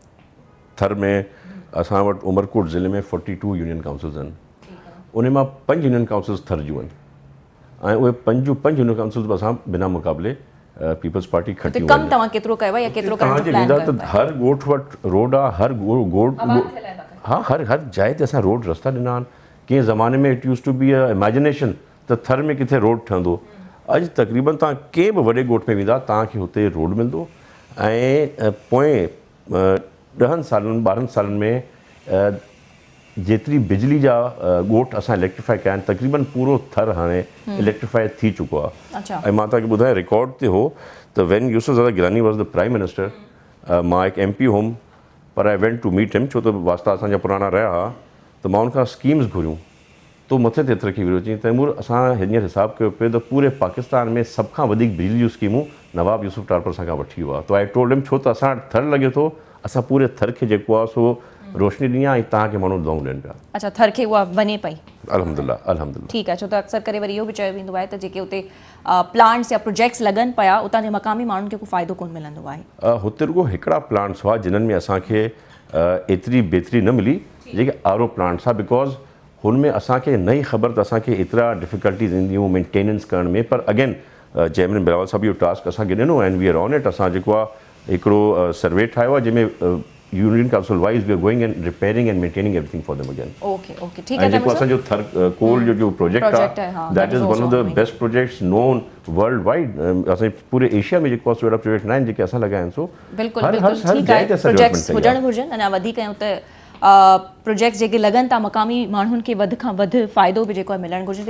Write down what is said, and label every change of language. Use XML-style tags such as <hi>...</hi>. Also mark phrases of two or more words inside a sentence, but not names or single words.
<sd>थर में असां वटि उमरकोट ज़िले में 42</sd> <en>union councils</en> <sd>आहिनि, उन मां 5</sd> <en>union councils</en> <sd>थर जूं आहिनि ऐं उहे 5</sd> <en>union councils</en> <sd>बि असां बिना मुक़ाबले पीपल्स पार्टी खटियूं कमु तव्हां केतिरो कयो आहे या केतिरो करण जो प्लान वेंदा त हर ॻोठ वटि रोड आहे, हर ॻोठ हाँ हर जाइ ते असां रोड रस्ता ॾिना आहिनि। कंहिं ज़माने में</sd> <en>it used to be a imagination</en> <sd>त थर में किथे रोड ठहंदो, अॼु तक़रीबन तव्हां कंहिं बि वॾे ॻोठ में वेंदा तव्हांखे हुते रोड मिलंदो। ऐं पोएं 10 सालनि 12 सालनि में जेतिरी बिजली जा ॻोठ असां इलेक्ट्रीफाई कया आहिनि, तक़रीबन पूरो थर हाणे इलेक्ट्रीफाई थी चुको आहे। ऐं मां तव्हांखे ॿुधायां रिकॉर्ड ते हो त</sd> <en>when Yusuf Gilani was the prime minister,</en> <sd>मां हिकु MP हुउमि पर</sd> <en>I went to meet him</en> <sd>छो त वास्ता असांजा पुराणा रहिया हुआ, त मां उनखां स्कीम्स घुरियूं तो मथे ते रखी वियो। चई तैमूर असां हींअर हिसाबु कयो पियो त पूरे पाकिस्तान में सभ खां वधीक बिजली जूं स्कीमूं नवाब यूसुफ टारपर सां खां वठी वियो आहे। तो</sd> <en>I told him</en> <sd>छो त असां वटि थर लॻे थो, असां पूरे थर खे जेको आहे सो रोशनी ॾिनी आहे ऐं तव्हांखे माण्हू दुआऊं ॾियनि पिया। अच्छा, थर खे उहा वञे पई?</sd> <ar>الحمد لله الحمد لله.</ar> <sd>ठीकु आहे, छो त अक्सर करे वरी इहो बि चयो वेंदो आहे त जेके उते प्लांट्स या प्रोजेक्ट्स लॻनि पिया उतां जे मक़ामी माण्हुनि खे को फ़ाइदो कोन मिलंदो आहे। हुते रुगो हिकिड़ा प्लांट्स हुआ जिन्हनि में असांखे एतिरी बेहतरी न मिली जेके</sd> <en>RO plants</en> <sd>आहे, बिकॉज़ हुन में असांखे नई ख़बर त असांखे एतिरा डिफ़िकल्टीज़ ईंदियूं मेंटेनेंस करण में, पर अगेन चेयरमैन बिलावल साहब इहो टास्क असांखे ॾिनो</sd> <en>and we are on it.</en> <sd>असां जेको आहे हिकिड़ो सर्वे ठाहियो आहे जंहिंमें</sd> <en>union council wise we are going and repairing and maintaining everything for them again. ok ok,</en> <hi>ठीक है।</hi> <sd>जेको असांजो थर कोल जो प्रोजेक्ट आहे</sd> <en>that is one of the best projects known world wide.</en> <sd>असांजे पूरे एशिया में जेको आहे अहिड़ा प्रोजेक्ट न आहिनि जेके असां लॻाया आहिनि। सो बिल्कुलु बिल्कुलु ठीकु आहे, प्रोजेक्ट्स हुजणु घुरिजनि अञा वधीक ऐं उते प्रोजेक्ट्स जेके लॻनि था मक़ामी माण्हुनि खे वधि खां वधि फ़ाइदो बि जेको आहे मिलणु घुरिजे।</sd>